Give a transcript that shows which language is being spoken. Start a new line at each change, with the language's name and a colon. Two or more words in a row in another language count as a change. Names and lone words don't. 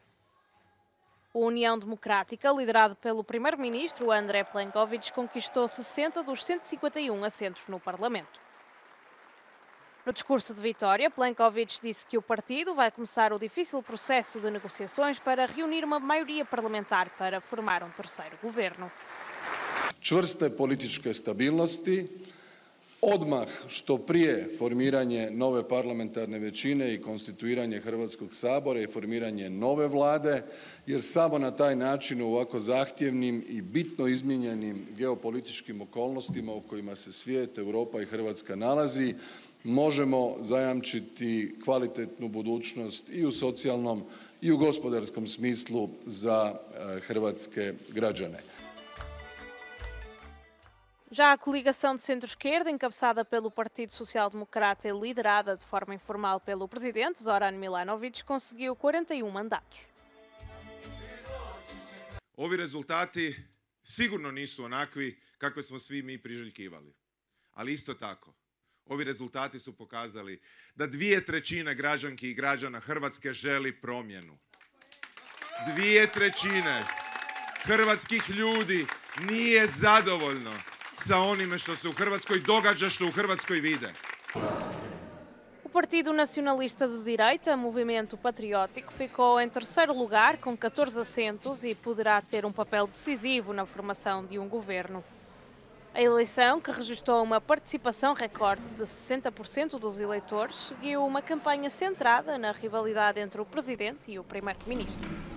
Portuguese: A União Democrática, liderado pelo primeiro-ministro Andrej Plenković, conquistou 60 dos 151 assentos no Parlamento. No discurso de vitória, Plenković disse que o partido vai começar o difícil processo de negociações para reunir uma maioria parlamentar para formar um terceiro governo.
Croatian: Čvrste političke stabilnosti, odmah što prije formiranje nove parlamentarne većine i konstituiranje Hrvatskog sabora i formiranje nove vlade, jer samo na taj način u ovako zahtjevnim i bitno izmijenjenim geopolitičkim okolnostima u kojima se svijet, Europa i Hrvatska nalazi, možemo zajamčiti kvalitetnu budućnost i u socijalnom i u gospodarskom smislu za hrvatske građane.
Portuguese: Já a coligação de centro-esquerda, encabeçada pelo Partido Social Democrata e liderada de forma informal pelo presidente Zoran Milanović, conseguiu 41 mandatos.
Croatian: Ovi rezultati sigurno nisu onakvi kakve smo svi mi priželjkivali. Ali isto tako, ovi rezultati su pokazali da 2/3 građanki i građana Hrvatske želi promjenu. 2/3 hrvatskih ljudi nije zadovoljno sa onime što se u Hrvatskoj događa, što u Hrvatskoj vide.
Portuguese: O Partido Nacionalista de Direita, Movimento Patriótico, ficou em terceiro lugar com 14 assentos e poderá ter um papel decisivo na formação de um governo. A eleição, que registrou uma participação recorde de 60% dos eleitores, seguiu uma campanha centrada na rivalidade entre o presidente e o primeiro-ministro.